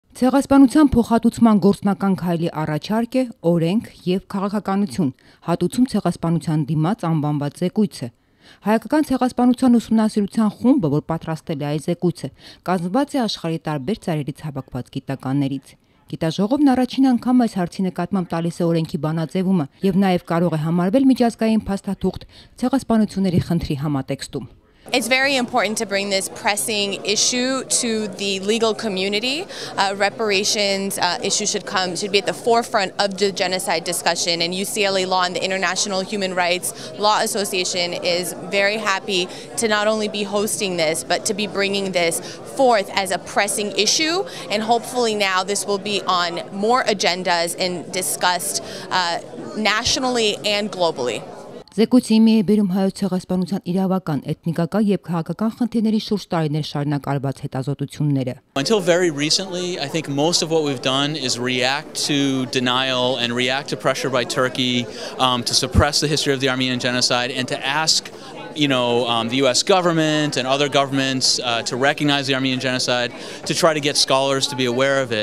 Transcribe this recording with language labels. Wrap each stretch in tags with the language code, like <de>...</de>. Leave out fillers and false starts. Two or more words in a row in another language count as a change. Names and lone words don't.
<hy>Ցեղասպանության փոխհատուցման գործնական քայլի առաջարկ է օրենք եւ քաղաքականություն, հատուցում ցեղասպանության դիմաց անվանված զեկույցը։ Հայկական ցեղասպանության ուսումնասիրության խումբը, որ պատրաստել է այս զեկույցը, կազմված է աշխարհի տարբեր ծայրերից հավաքված գիտականներից։ Գիտաժողովն առաջին անգամ այս հարցի նկատմամբ տալիս է օրենքի բանաձևումը եւ նաեւ կարող է համարվել միջազգային փաստաթուղթ ցեղասպանությունների խնդրի համատեքստում։</hy> <en>It's very important to bring this pressing issue to the legal community. Reparations issue should be at the forefront of the genocide discussion, and UCLA Law and the International Human Rights Law Association is very happy to not only be hosting this, but to be bringing this forth as a pressing issue, and hopefully now this will be on more agendas and discussed nationally and globally.</en> <hy>Զեկույցի մի է բերում հայոց ցեղասպանության իրավական, էթնիկական եւ քաղաքական խնդիրների շուրջ տարիներ շարունակ արված հետազոտությունները։</hy> <en>Until very recently, I think most of what we've done is react to denial and react to pressure by Turkey to suppress the history of the Armenian Genocide and to ask the U.S. government and other governments to recognize the Armenian Genocide, to try to get scholars to be aware of it.</en>